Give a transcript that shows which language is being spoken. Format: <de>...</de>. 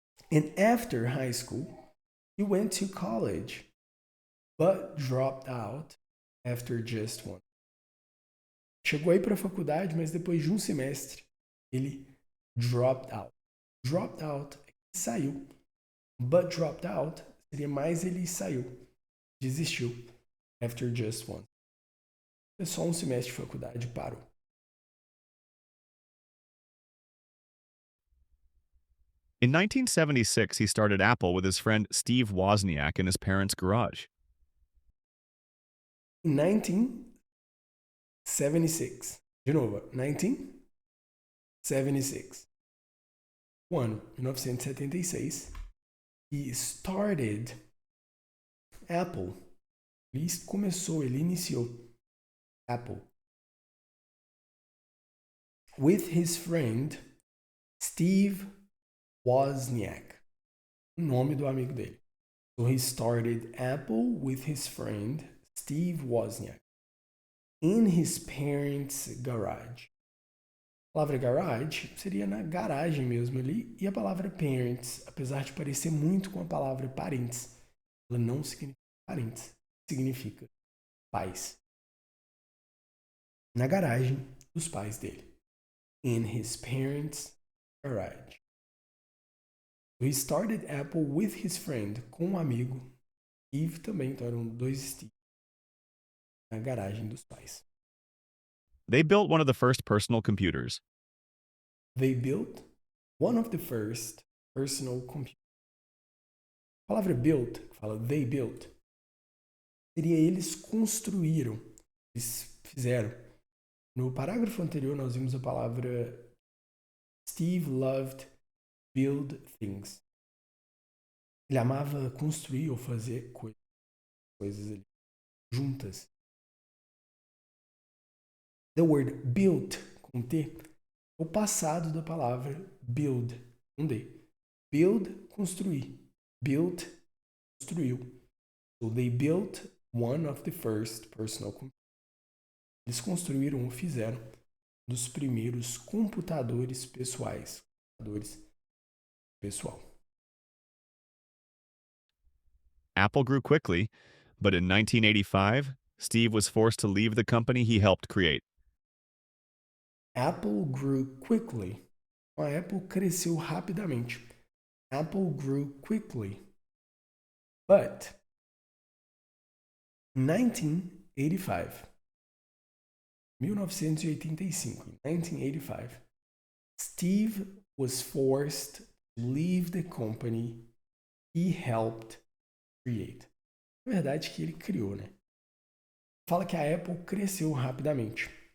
<en>And after high school, he went to college, but dropped out after just one.</en> <pt>Chegou aí para a faculdade, mas depois de um semestre, ele dropped out. Dropped out é que saiu.</pt> <en>But dropped out</en> <pt>seria mais ele saiu. Desistiu.</pt> <en>After just one.</en> <pt>É só um semestre de faculdade e parou.</pt> <en>In 1976, he started Apple with his friend Steve Wozniak in his parents' garage.</en> <pt>Em 1976. De novo, 1976. O ano 1976.</pt> <en>He started Apple.</en> <pt>Ele iniciou Apple.</pt> <en>With his friend Steve Wozniak.</en> <pt>O nome do amigo dele.</pt> <en>So he started Apple with his friend Steve Wozniak in his parents' garage.</en> <pt>A palavra garage seria na garagem mesmo ali, e a palavra parents, apesar de parecer muito com a palavra parentes, ela não significa parentes, significa pais. Na garagem dos pais dele.</pt> <en>In his parents' garage. He started Apple with his friend,</en> <pt>com um amigo. Steve também, então eram dois Steve. Na garagem dos pais.</pt> <en>They built one of the first personal computers. They built one of the first personal computers.</en> <pt>A palavra built, que fala they built, seria eles construíram, eles fizeram. No parágrafo anterior nós vimos a palavra</pt> <en>Steve loved build things.</en> <pt>Ele amava construir ou fazer coisas ali, juntas.</pt> <en>The word built,</en> <pt>com T, é o passado da palavra build, com D. Build, construir. Built, construiu.</pt> <en>So they built one of the first personal computers.</en> <pt>Eles construíram ou fizeram um dos primeiros computadores pessoais. Computadores pessoal.</pt> <en>Apple grew quickly, but in 1985, Steve was forced to leave the company he helped create. Apple grew quickly.</en> <pt>A Apple cresceu rapidamente.</pt> <en>Apple grew quickly. But in 1985, 1985, Steve was forced to leave the company he helped create.</en> <pt>Na verdade que ele criou, né? Fala que a Apple cresceu rapidamente.</pt>